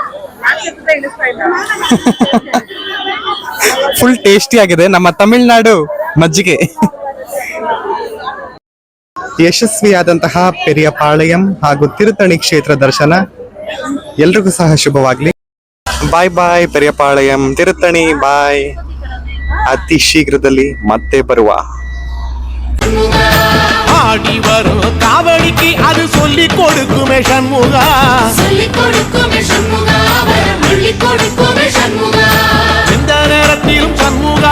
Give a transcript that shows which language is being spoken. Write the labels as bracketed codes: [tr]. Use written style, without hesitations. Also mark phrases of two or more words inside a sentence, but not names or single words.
[en] full tasty [kn] ಆಗಿದೆ ನಮ್ಮ ತಮಿಳ್ನಾಡು ಮಜ್ಜಿಗೆ. ಯಶಸ್ವಿಯಾದಂತಹ ಪೆರಿಯಪಾಳ್ಯಂ ಹಾಗೂ ತಿರುತಣಿ ಕ್ಷೇತ್ರ ದರ್ಶನ ಎಲ್ರಿಗೂ ಸಹ ಶುಭವಾಗ್ಲಿ. [en] bye bye [kn] ಪೆರಿಯಪಾಳ್ಯಂ, ತಿರುತಣಿ ಬಾಯ್. ಅತಿ ಶೀಘ್ರದಲ್ಲಿ ಮತ್ತೆ ಬರುವ. [ta] ஆடி வரும் காவடிக்கு அது சொல்லி கொடுக்குமே சண்முகா எந்த நேரத்திலும் சண்முகா